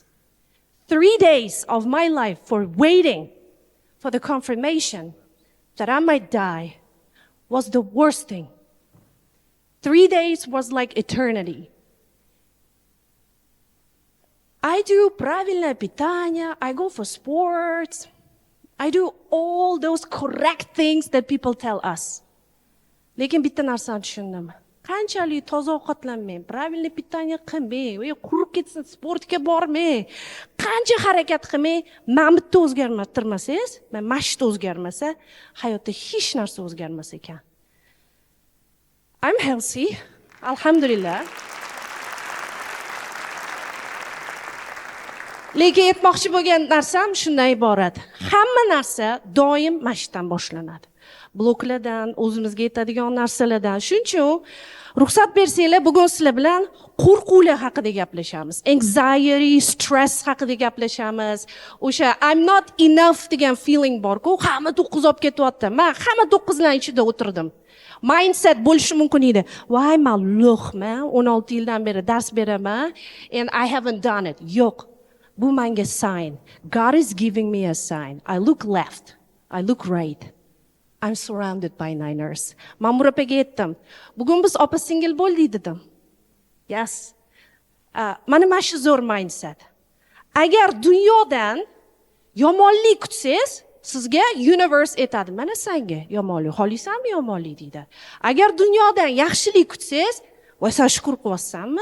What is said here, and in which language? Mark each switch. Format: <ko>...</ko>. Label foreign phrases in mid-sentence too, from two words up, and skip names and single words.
<en>3 days of my life for waiting for the confirmation that I might die was the worst thing. 3 days was like eternity. I do</en> <ru>правильное питание,</ru> <en>I go for sports, I do all those correct things that people tell us.</en> <uz>Lekin bitta narsani tushundim. qanchalik toza ovqatlanmang,</uz> <ru>правильный питание</ru> <uz>qilmang, qurib ketsin, sportga bormang, qancha harakat qilmang, mana bitta o'zgartirmasangiz, mana shu o'zgarmasa, hayotda hech narsa o'zgarmas ekan.</uz> <en>I'm healthy, alhamdulillah.</en> <uz>Lekin aytmoqchi bo'lgan narsam shundan iborat. Hamma narsa doim mashqdan boshlanadi. Bloklardan, o'zimizga yetadigan narsalardan. Shuning uchun ruxsat bersanglar, bugun sizlar bilan qo'rquvlar haqida gaplashamiz.</uz> <en>Anxiety, stress</en> <uz>haqida gaplashamiz. O'sha</uz> <en>I'm not enough</en> <uz>degan feeling bor-ku, hamma 9 olib ketyapti. Men hamma 9 lar ichida o'tirdim. Mindset bo'lishi mumkin edi. Voy, men lo'qman, 16 yildan beri dars beraman</uz> <en>and I haven't done it.</en> <uz>Yo'q. Bu menga sign.</uz> <en>God is giving me a sign. I look left. I look right. I'm surrounded by niners.</en> <uz>Mamura opaga aytdim. Bugun biz opa singil bo'ldik dedim. Yes. Mana shu zo'r mindset. Agar dunyodan yomonlik kutsangiz, sizga universe aytadi. Mana senga yomonlik, xohlaysanmi yomonlik deydi. Agar dunyodan yaxshilik kutsangiz, voy sen shukr qilyapsanmi?</uz>